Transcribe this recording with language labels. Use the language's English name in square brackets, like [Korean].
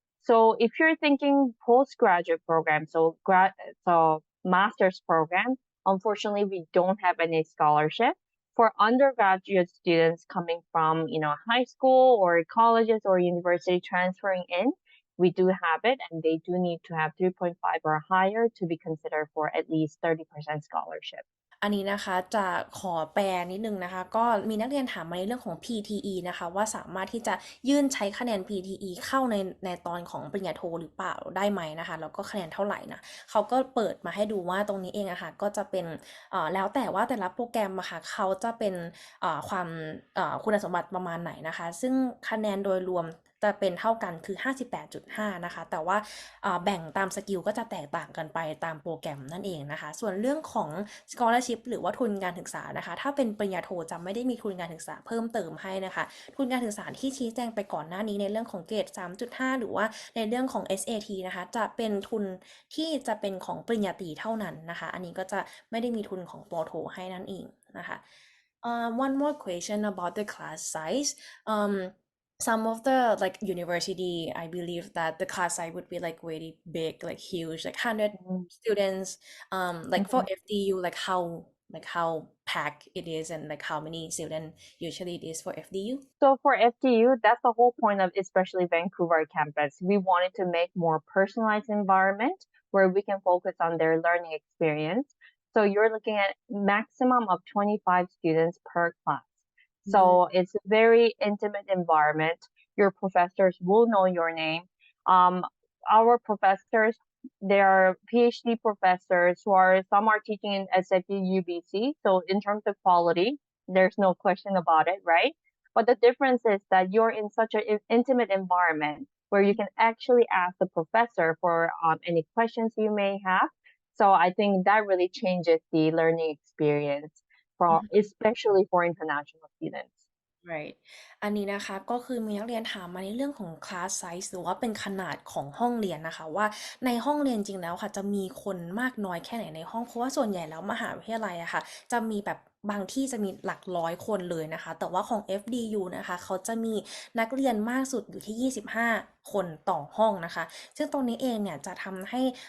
[English] So if you're thinking postgraduate program, so master's program, unfortunately we don't have any scholarship. For undergraduate students coming from high school or colleges or university transferring in, we do have it, and they do need to have 3.5 or higher to be considered for at least 30% scholarship. [Thai] อันนี้นะคะจะขอแปลนิดนึงนะคะก็มีนักเรียนถามมาในเรื่องของ PTE นะคะว่าสามารถที่จะยื่นใช้คะแนน PTE เข้าในตอนของปริญญาโทหรือเปล่าได้ไหมนะคะแล้วก็คะแนนเท่าไหร่นะเขาก็เปิดมาให้ดูว่าตรงนี้เองอะค่ะก็จะเป็นแล้วแต่ว่าแต่ละโปรแกรมอะค่ะเขาจะเป็นความ คุณสมบัติประมาณไหนนะคะซึ่งคะแนนโดยรวมจะเป็นเท่ากันคือ 58.5 นะคะแต่ว่าแบ่งตามสกิลก็จะแตกต่างกันไปตามโปรแกรมนั่นเองนะคะส่วนเรื่องของ scholarship หรือว่าทุนการศึกษานะคะถ้าเป็นปริญญาโทจะไม่ได้มีทุนการศึกษาเพิ่มเติมให้นะคะทุนการศึกษาที่ชี้แจงไปก่อนหน้านี้ในเรื่องของเกรด 3.5 หรือว่าในเรื่องของ SAT นะคะจะเป็นทุนที่จะเป็นของปริญญาตรีเท่านั้นนะคะอันนี้ก็จะไม่ได้มีทุนของปโทให้นั่นเองนะคะ [English] one more question about the class size. Some of the like university, I believe that the class size would be like very big, like huge, like 100 students. Like for FDU, like how packed it is and like how many students usually it is for FDU. So for FDU, that's the whole point of especially Vancouver campus. We wanted to make more personalized environment where we can focus on their learning experience. So you're looking at maximum of 25 students per class. So it's a very intimate environment. Your professors will know your name. Our professors, they are PhD professors some are teaching in SFU UBC. So in terms of quality, there's no question about it, right? But the difference is that you're in such an intimate environment where you can actually ask the professor for any questions you may have. So I think that really changes the learning experience especially for international students. Right [Thai] อันนี้นะคะก็คือมีนักเรียนถามมาในเรื่องของ class size หรือว่าเป็นขนาดของห้องเรียนนะคะว่าในห้องเรียนจริงแล้วค่ะจะมีคนมากน้อยแค่ไหนในห้องเพราะว่าส่วนใหญ่แล้วมหาวิทยาลัยอะค่ะจะมีแบบบางที่จะมีหลักร้อยคนเลยนะคะแต่ว่าของ FDU นะคะเขาจะมีนักเรียนมากสุดอยู่ที่25คนต่อห้องนะคะซึ่งตรงนี้เองเนี่ยจะทำให้